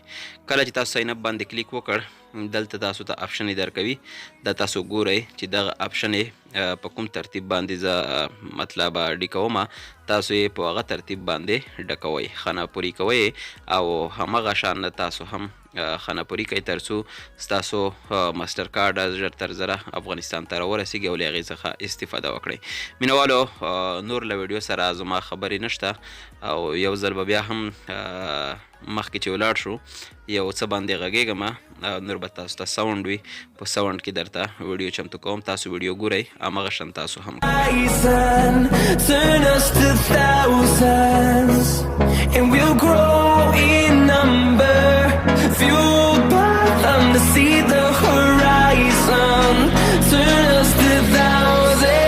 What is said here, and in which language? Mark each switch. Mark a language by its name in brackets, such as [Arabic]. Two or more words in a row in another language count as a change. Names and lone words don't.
[Pashto] کله چې تاسو [English] sign up [Pashto] باندې کلیک وکړ دلته تاسو ته آپشن یې درکوي، دا تاسو ګورئ چې دغه آپشن یې په کوم ترتیب باندې زه مطلب ډیکوم، تاسو یې په هغه ترتیب باندې ډکوئ، خانه پوري کوئ او همغه شان تاسو هم خانه پوري کوئ تر څو ستاسو ماسټر کارډ ژر تر ژره افغانستان ته راورسېږي او له هغې څخه استفاده وکړئ. مینوالو نور له ویډیو سره زما خبرې نشته او یو ځل به بیا هم مخکې چې ولاړ شو یو څه باندې غږېږم نور به تاسو ته ساونډ وي، په ساونډ کې درته ویډیو چمتو کوم، تاسو ویډیو ګورئ همغه شان تاسو هم [English] fueled by them to see the horizon, turn us to thousands,